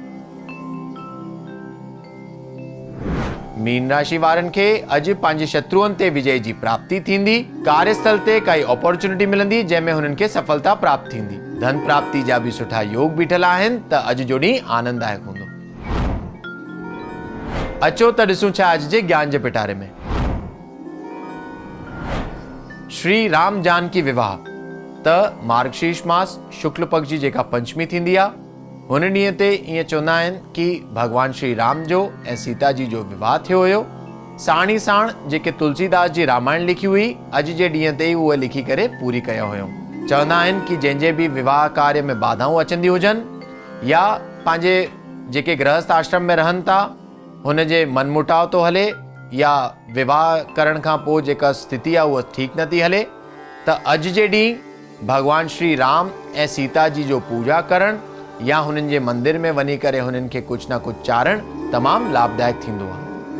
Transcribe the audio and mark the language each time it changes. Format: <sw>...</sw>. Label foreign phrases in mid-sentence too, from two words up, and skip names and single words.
<sd>मीन राशि वारनि खे अॼु पंहिंजे शत्रुअनि ते विजय जी प्राप्ति थींदी। कार्यस्थल ते काई अपॉर्चुनिटी मिलंदी जंहिंमें हुननि खे सफलता प्राप्त थींदी। धन प्राप्ति जा भी सुठा योग बीठल आहिनि, त अॼु जो ॾींहुं आनंददायक हूंदो। अचो त ॾिसूं छा अॼु जे ज्ञान जे पिटारे में। श्री राम जानकी विवाह त मार्गशीर्ष मास शुक्ल पक्ष जी जेका पंचमी थींदी आहे, हुन ॾींहं ते ईअं चवंदा आहिनि कि भगवान श्री राम जो ऐं सीता जी जो विवाह थियो हुयो। साण ई साण जेके तुलसीदास जी रामायण लिखी हुई, अॼु जे ॾींहं ते ई उहे लिखी करे पूरी कयो हुयो। चवंदा आहिनि कि जंहिंजे बि विवाह कार्य में बाधाऊं अचंदी हुजनि या पंहिंजे जेके गृहस्थ आश्रम में रहनि था हुन जे मनमुटाव थो हले या विवाह करण खां पोइ जेका स्थिति आहे उहा ठीकु नथी हले, त अॼु जे ॾींहुं भॻवान श्री राम ऐं सीता जी जो पूजा करणु या हुननि जे मंदिर में वञी करे हुननि खे कुझु न कुझु चाढ़णु तमामु लाभदायक थींदो आहे।</sd>